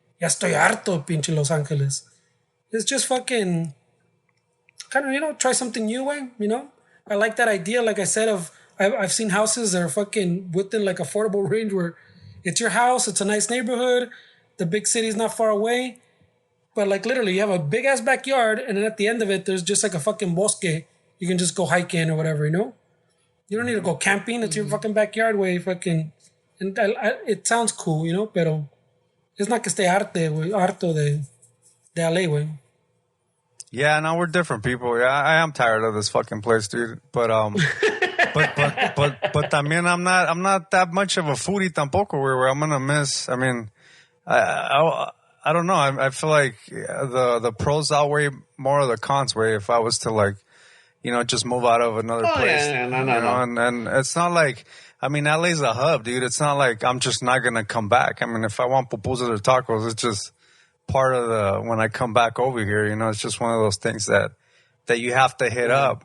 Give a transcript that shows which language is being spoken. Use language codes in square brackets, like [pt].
[es] Ya estoy harto, pinche Los Angeles. [en] It's just fucking kind of try something new, way. I like that idea. Like I said, I've seen houses that are fucking within like affordable range where it's your house, it's a nice neighborhood, the big city's not far away, but like literally you have a big ass backyard, and then at the end of it, there's just like a fucking bosque. You can just go hiking or whatever, You don't need to go camping. It's your fucking backyard, way. Fucking, and it sounds cool, [es] pero [en] it's not [es] que esté harto de LA, [en] way. Yeah, no, we're different people. Yeah, I am tired of this fucking place, dude. But but [es] también [en] I'm not that much of a foodie [es] tampoco. [en] Where I'm gonna miss. I mean, I don't know. I feel like the pros outweigh more of the cons. Way if I was to like, just move out of another place. Yeah, no. And it's not like. I mean, LA's a hub, dude. It's not like I'm just not gonna come back. I mean, if I want pupusas or tacos, it's just part of when I come back over here, it's just one of those things that you have to hit up.